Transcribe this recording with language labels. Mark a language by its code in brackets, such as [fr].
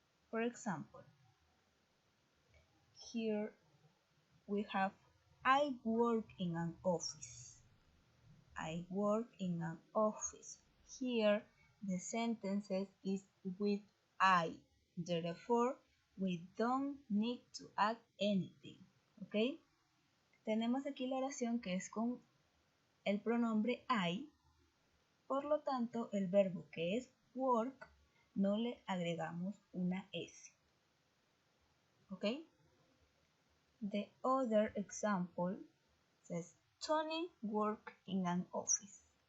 [en] For example, here we have I work in an office. I work in an office. Here the sentence is with I. Therefore, we don't need to add anything. [es] ¿Ok? Tenemos aquí la oración que es con el pronombre I. Por lo tanto, el verbo que es work no le agregamos una S. ¿Ok? [en] The other example says Tony worked in an office.